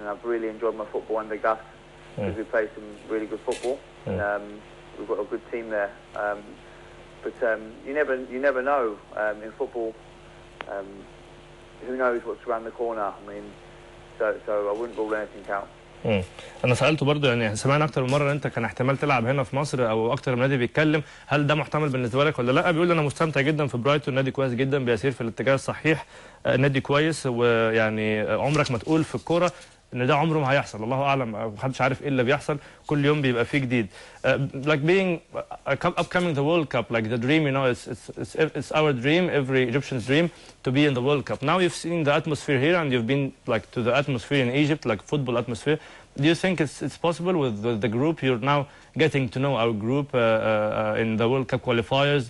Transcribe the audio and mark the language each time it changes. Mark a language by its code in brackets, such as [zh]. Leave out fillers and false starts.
[en] And I've really enjoyed my football under Gus because we play some really good football. And, we've got a good team there. But you never know in football. Who knows what's around the corner? I mean, so I wouldn't rule anything out. [ar] انا سالته برضه يعني سمعنا اكتر من مره ان انت كان احتمال تلعب هنا في مصر او اكتر من نادي بيتكلم، هل ده محتمل بالنسبه لك ولا لا؟ بيقول انا مستمتع جدا في برايتون، نادي كويس جدا بيسير في الاتجاه الصحيح، نادي كويس، ويعني عمرك ما تقول في الكوره ان ده عمره ما هيحصل، الله اعلم، محدش عارف ايه اللي بيحصل، كل يوم بيبقى فيه جديد. [en] Like being upcoming the World Cup, like the dream, you know, it's our dream, every Egyptian's dream to be in the World Cup. Now you've seen the atmosphere here and you've been like to the atmosphere in Egypt, like football atmosphere. Do you think it's possible with the group you're now getting to know our group in the World Cup qualifiers?